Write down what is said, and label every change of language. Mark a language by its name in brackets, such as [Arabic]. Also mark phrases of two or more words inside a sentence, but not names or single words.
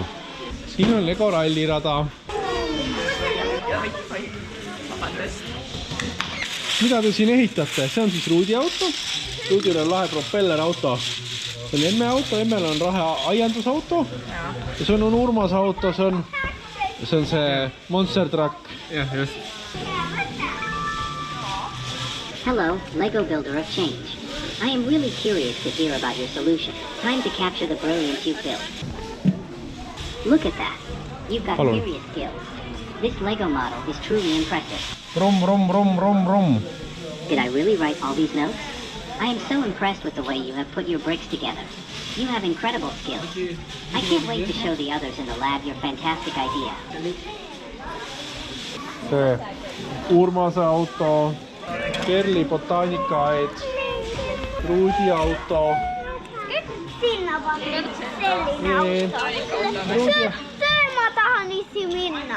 [Estonian] Siin on Lego rallirada. Mida te siin ehitate? See on siis Rudi auto. Rudil on lahe propellerauto. See on Emme auto. Emmel on lahe aiandusauto. Ja see on Urmas auto. See on see Monster Truck. Jah, just. [English] Hello, Lego builder of change. I am really curious to hear about your solution. Time to capture the brilliance you've built. Look at that. You've got serious skills. This Lego model is truly impressive. Rum, rum, rum, rum, rum. Did I really write all these notes? I am so impressed with the way you have put your bricks together. You have incredible skills. I can't wait to show the others in the lab your fantastic idea. [Estonian] See Urmase auto, Kerli botaanikaaed, Rudi auto. Sinna pannud selline auto. Sööma tahan issi minna.